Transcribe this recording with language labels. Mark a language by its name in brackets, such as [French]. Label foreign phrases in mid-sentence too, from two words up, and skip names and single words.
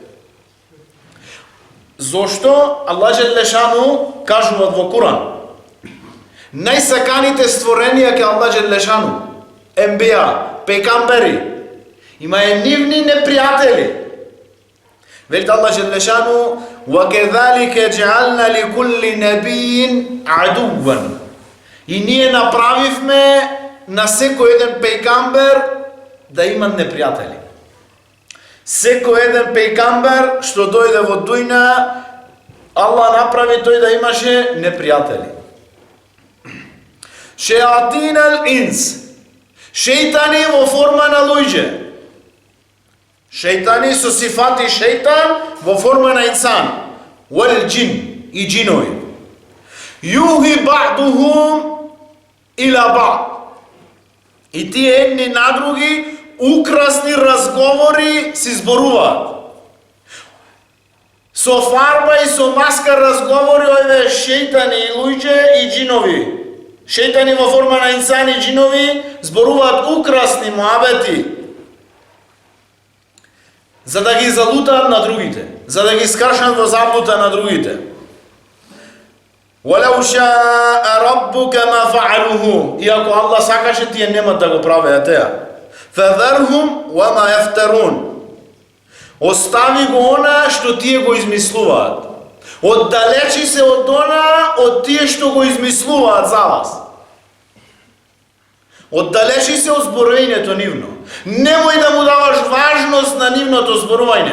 [Macedonian] Зошто Аллах Джелешану кажува во Куран: најсаканите створенија ке Аллах Джелешану, ембија, пекамбери, имаја нивни непријатели. Велит Аллах Джелешану: [Arabic] وَكَذَلِكَ جَعَلْنَا لِكُلِّ نَبِيٍّ عَدُوًّا. [Macedonian] И ние направивме на секој еден пејгамбер да има непријатели. Секој еден пејгамбер што дојде во дуња, Аллах направи тој да имаше непријатели. [Arabic] شياطين الإنس, [Macedonian] шејтани во форма на луѓе. Шејтани со сифати шејтан во форма на инсан. [Arabic] والجن [Macedonian] и джинови. [Arabic] يوحي بعضهم إلى بعض. [Macedonian] И тие едни на други украсни разговори си зборуваат. Со фарба и со маска разговори овие шејтани и луѓе и джинови. Шејтани во форма на инсан и джинови зборуваат украсни муабети, за да ги залутаат на другите, за да ги скашат во заблуда на другите. [Arabic] وَلَوْ شَاءَ رَبُّكَ مَا فَعَلُوهُ. [Macedonian] И ако Аллах сакаше, тие немат да го правеа теа. [Arabic] فَذَرْهُمْ وَمَا يَفْتَرُونَ. [Macedonian] Остави го она што тие го измислуваат. Оддалечи се од она, од тие што го измислуваат за вас. Оддалечи се од зборувањето нивно. Немој да му даваш важност на нивното зборување.